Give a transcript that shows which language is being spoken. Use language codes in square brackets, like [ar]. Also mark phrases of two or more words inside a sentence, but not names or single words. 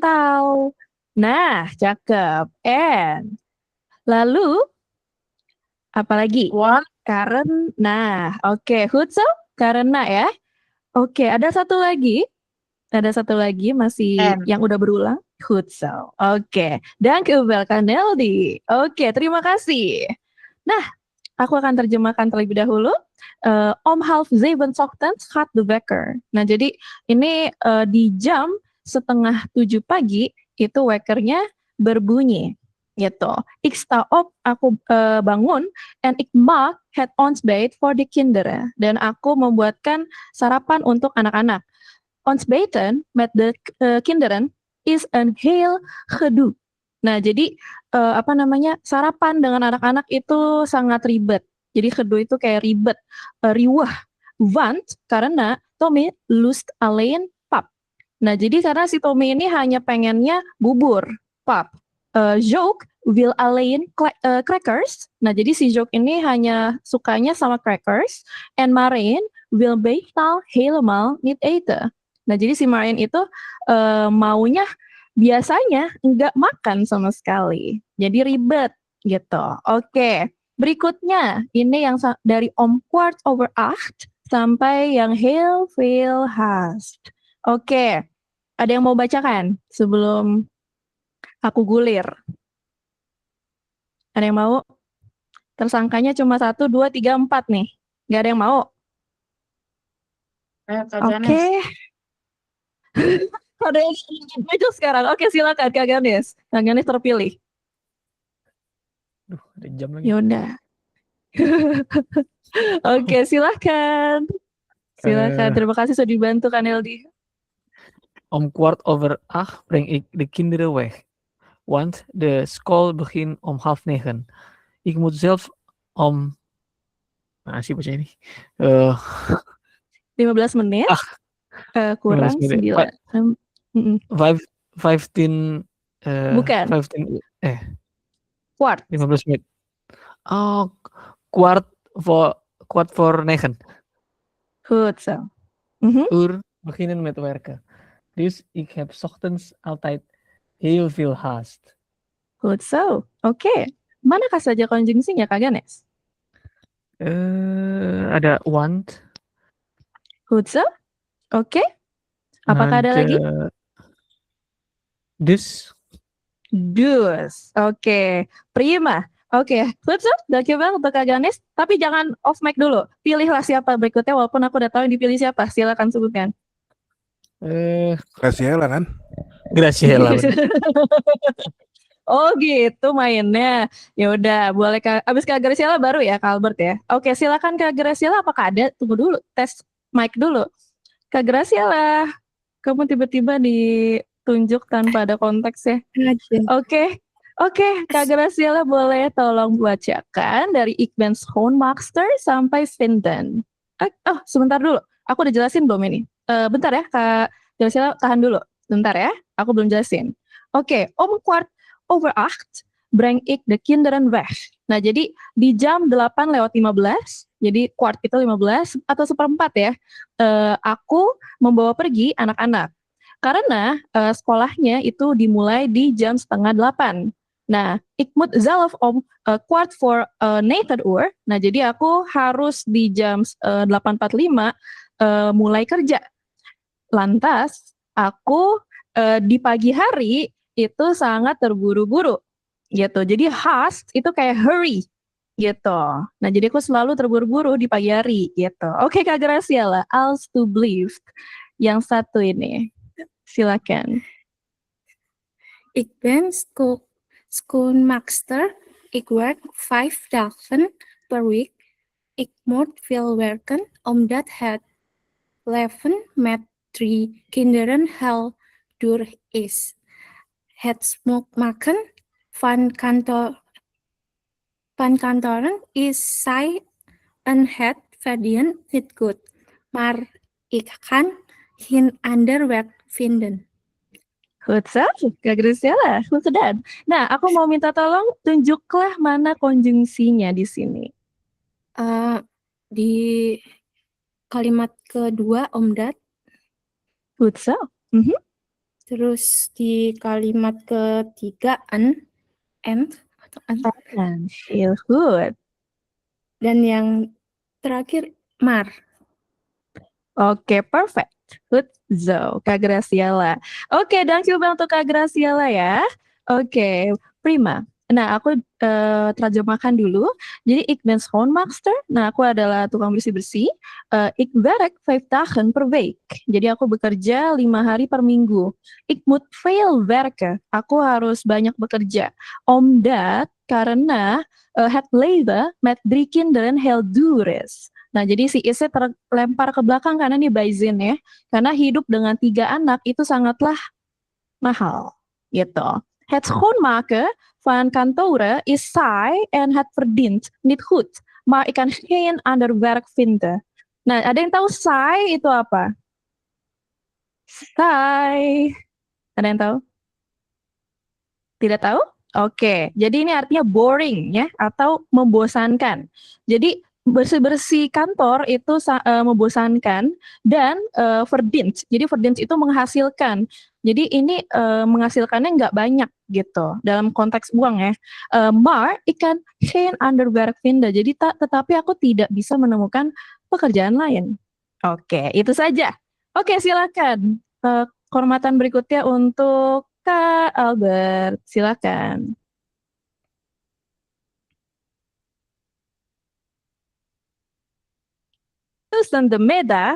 [id] atau. Nah, cakep. And. Lalu, apalagi? want, Karena, nah, oke, Hutso, karena ya. Oke, ada satu lagi masih en. yang udah berulang, Hutso. Oke, [nl] dank u wel, Kaneldi. [id] Oke, terima kasih. Nah, aku akan terjemahkan terlebih dahulu. [nl] Om half 7 ochtends gaat de wekker. [id] Nah, jadi ini di jam 6:30 pagi itu wekernya berbunyi gitu. [nl] Ik sta op, [id] aku bangun, [nl] and ik maak het ontbijt voor de kinderen. [id] Dan aku membuatkan sarapan untuk anak-anak. [nl] Ontbijten met de kinderen is een heel gedoe. [id] Nah, jadi sarapan dengan anak-anak itu sangat ribet. Jadi gedoe itu kayak ribet, riwah. [nl] Want karena Tommy lust alleen pap. [id] Nah, jadi karena si Tommy ini hanya pengennya bubur, pap. [nl] Joke will alleen crackers. [id] Nah, jadi si Joke ini hanya sukanya sama crackers. [nl] And Marijn will bijtal helemaal niet eten. [id] Nah, jadi si Marijn itu maunya biasanya nggak makan sama sekali. Jadi ribet gitu. Oke, berikutnya ini yang dari [nl] om kwart over acht [id] sampai yang [nl] heel veel haast. [id] Oke, ada yang mau bacakan sebelum aku gulir? Ada yang mau? Tersangkanya cuma 1, 2, 3, 4 nih. Nggak ada yang mau? Oke. Ada yang itu sekarang. Oke, silakan Kak Ganes. Kak Ganes terpilih. Duh, ada jam lagi. Yaudah. Oke, silakan. Silakan. Terima kasih sudah dibantu Kak Neldi. [nl] Om kwart over acht breng ik de kinderen weg. Want de school begint om 8:30. Ik moet zelf om... [id] Sih baca ini. 15 menit. Kurang 15 menit. 15 Bukan. 15 Kwart. 15 menit. [nl] Oh, kwart voor 9. Goed zo. Uur beginnen met werken. Dus ik heb 's ochtends altijd heel veel haast. Goed zo. [id] Oke. Manakah saja konjungsinya Kak Ganes? Ada want. [nl] Goed zo. [id] Oke. Apakah ada lagi? Dus. Dus. Oke. Prima. Oke. [nl] Goed zo. [id] Dankjewel untuk Kak Ganes. Tapi jangan [en] off mic [id] dulu. Pilihlah siapa berikutnya walaupun aku udah tahu yang dipilih siapa. Silakan sebutkan. Graciela kan? Graciela. Oh gitu mainnya. Ya udah, boleh abis Kak Graciela baru ya Kak Albert ya. Oke, silakan Kak Graciela, apakah ada? Tunggu dulu, tes mic dulu. Kak Graciela, kamu tiba-tiba ditunjuk tanpa ada konteks ya. Oke, Kak Graciela boleh tolong bacakan dari [nl] Ik ben schoonmaakster [id] sampai Vinden. Oh, sebentar dulu. Aku udah jelasin belum ini? Bentar ya, Kak Graciela tahan dulu. Bentar ya, aku belum jelasin. Oke, [nl] om kwart over acht breng ik de kinderen weg. [id] Nah, jadi di jam 8:15, jadi kwart itu 15 atau 1/4 ya, aku membawa pergi anak-anak. Karena sekolahnya itu dimulai di jam 7:30. Nah, [nl] ik moet zelf om kwart voor 9 uur. [id] Nah, jadi aku harus di jam 8:45 mulai kerja. Lantas, aku di pagi hari itu sangat terburu-buru gitu. Jadi haast itu kayak hurry gitu. Nah, jadi aku selalu terburu-buru di pagi hari gitu. Oke, Kak Graciela, alstublieft. Yang satu ini. Silakan. [nl] Ik ben schoonmaakster. Ik werk 5 dagen per week. Ik moet veel werken omdat het leven met 3 kinderen heel duur is. Het smookmaken van kantoren is saai en het verdient niet goed. Maar ik kan geen ander werk vinden. Goed zo, Kak Graciela. Goed gedaan. [id] Nah, aku mau minta tolong tunjuklah mana konjungsinya di sini. Di kalimat kedua Omdat. [nl] Goed zo. [id] Terus di kalimat ketiga and. [nl] Heel good. [id] Dan yang terakhir mar. [nl] Oke, perfect. Good zo, Kak Graciela. [id] Oke, dankjewel untuk Kak Graciela ya. Oke, prima. Nah, aku terjemahkan dulu. Jadi, [nl] ik ben schoonmaakster. [id] Nah, aku adalah tukang bersih-bersih. [nl] Ik werk 5 dagen per week. [id] Jadi, aku bekerja 5 hari per minggu. [nl] Ik moet veel werken. [id] Aku harus banyak bekerja. [nl] Omdat, karena het leven met 3 kinderen heel duur is. [id] Nah, jadi si isnya terlempar ke belakang karena dia bijzin ya. Karena hidup dengan 3 anak itu sangatlah mahal. Gitu. [nl] Het schoonmaken van kantoren is saai en het verdient niet goed. Maar ik kan geen ander werk vinden. [id] Nah, ada yang tahu saai itu apa? Saai. Ada yang tahu? Tidak tahu? Oke, jadi ini artinya boring ya, atau membosankan. Jadi bersih-bersih kantor itu membosankan dan verdient. Jadi verdient itu menghasilkan. Jadi ini menghasilkannya nggak banyak gitu dalam konteks uang ya. Maar ik kan geen ander werk vinden. Jadi tetapi aku tidak bisa menemukan pekerjaan lain. Oke, itu saja. Oke, silakan. Kehormatan berikutnya untuk Kak Albert, silakan. [nl] Tussen de middag.